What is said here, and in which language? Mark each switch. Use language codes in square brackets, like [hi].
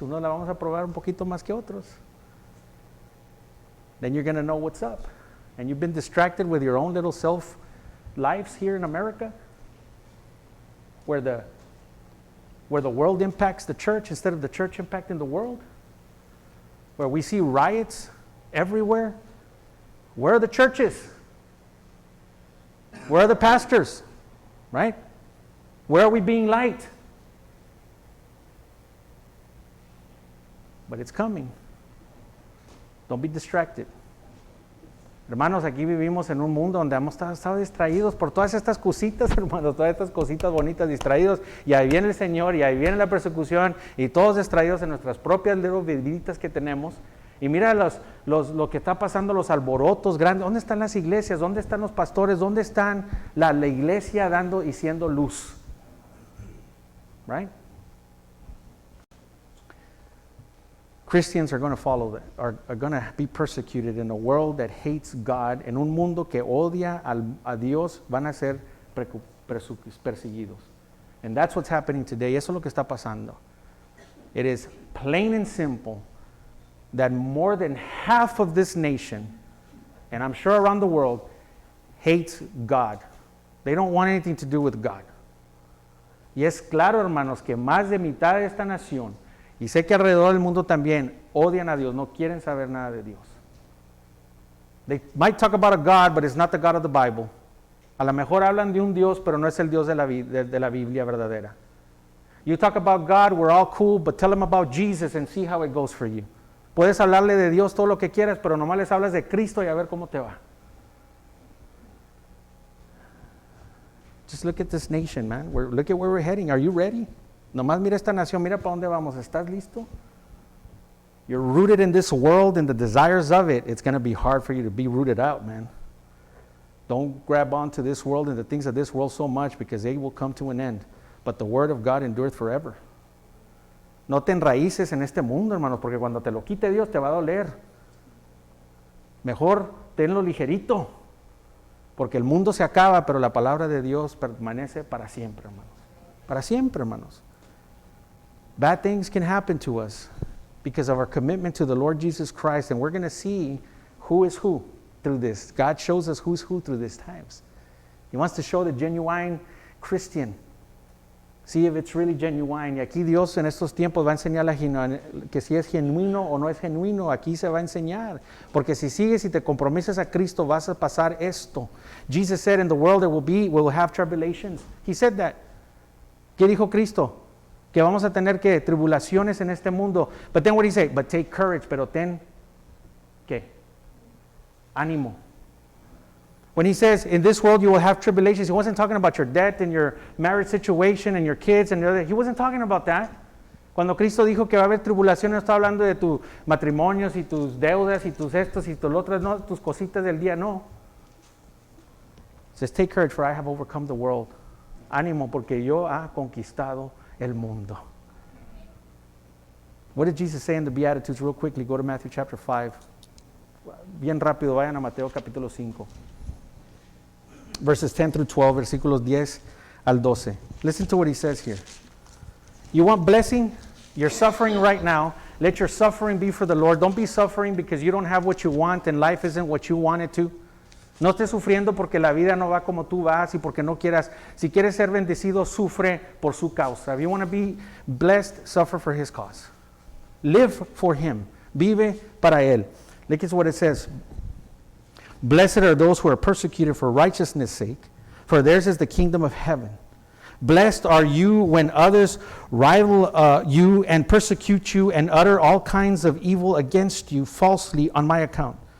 [es] Unos la vamos a probar un poquito más que otros. [en] Then you're going to know what's up. And you've been distracted with your own little self lives here in America, where the world impacts the church instead of the church impacting the world, where we see riots everywhere. Where are the churches? Where are the pastors? Right? Where are we being light? But it's coming. Don't be distracted. [es] Hermanos, aquí vivimos en un mundo donde hemos estado distraídos por todas estas cositas, hermanos, todas estas cositas bonitas, distraídos, y ahí viene el Señor, y ahí viene la persecución, y todos distraídos en nuestras propias viditas que tenemos. Y mira lo que está pasando, los alborotos grandes. ¿Dónde están las iglesias? ¿Dónde están los pastores? ¿Dónde están la iglesia dando y siendo luz? [en] Right? Christians are going to follow that, are going to be persecuted in a world that hates God. [es] En un mundo que odia a Dios, van a ser perseguidos. [en] And that's what's happening today. [es] Eso es lo que está pasando. [en] It is plain and simple that more than half of this nation, and I'm sure around the world, hates God. They don't want anything to do with God. [es] Y es claro, hermanos, que más de mitad de esta nación, y sé que alrededor del mundo también, odian a Dios, no quieren saber nada de Dios. [en] They might talk about a God, but it's not the God of the Bible. [es] A lo mejor hablan de un Dios, pero no es el Dios de la Biblia verdadera. [en] You talk about God, we're all cool, but tell them about Jesus and see how it goes for you. [es] Puedes hablarle de Dios todo lo que quieras, pero nomás les hablas de Cristo y a ver cómo te va. [en] Just look at this nation, man. Look at where we're heading. Are you ready? [es] Nomás mira esta nación, mira para dónde vamos. ¿Estás listo? [en] You're rooted in this world and the desires of it. It's going to be hard for you to be rooted out, man. Don't grab onto this world and the things of this world so much, because they will come to an end. But the word of God endureth forever. [es] No te enraíces en este mundo, hermanos, porque cuando te lo quite Dios te va a doler. Mejor tenlo ligerito, porque el mundo se acaba, pero la palabra de Dios permanece para siempre, hermanos. Para siempre, hermanos. [en] Bad things can happen to us because of our commitment to the Lord Jesus Christ, and we're going to see who is who through this. God shows us who's who through these times. He wants to show the genuine Christian. See if it's really genuine. [es] Y aquí Dios en estos tiempos va a enseñar que si es genuino o no es genuino, aquí se va a enseñar. Porque si sigues y te comprometes a Cristo, vas a pasar esto. [en] Jesus said, in the world we'll have tribulations. He said that. [es] ¿Qué dijo Cristo? Que vamos a tener que tribulaciones en este mundo. [en] But then what did he say? But take courage. [es] Pero ten, ¿qué? Ánimo. [en] When he says, in this world you will have tribulations, he wasn't talking about your debt and your marriage situation and your kids and the other. He wasn't talking about that. [es] Cuando Cristo dijo que va a haber tribulación, no está hablando de tus matrimonios y tus deudas y tus estos y tus otras, no, tus cositas del día, no. [en] He says, take courage, for I have overcome the world. [es] Ánimo, porque yo ha conquistado el mundo. [en] What did Jesus say in the Beatitudes? Real quickly, go to Matthew chapter 5. [es] Bien rápido, vayan a Mateo capítulo 5. [en] verses 10 through 12, [es] versículos 10 al 12. [en] Listen to what he says here. You want blessing? You're suffering right now. Let your suffering be for the Lord. Don't be suffering because you don't have what you want and life isn't what you want it to. [es] No estés sufriendo porque la vida no va como tú vas y porque no quieras. Si quieres ser bendecido, sufre por su causa. [en] If you want to be blessed, suffer for his cause. Live for him. [es] Vive para él. [en] Look at what it says. Blessed are those who are persecuted for righteousness' sake, for theirs is the kingdom of heaven. Blessed are you when others rival you and persecute you and utter all kinds of evil against you falsely on my account.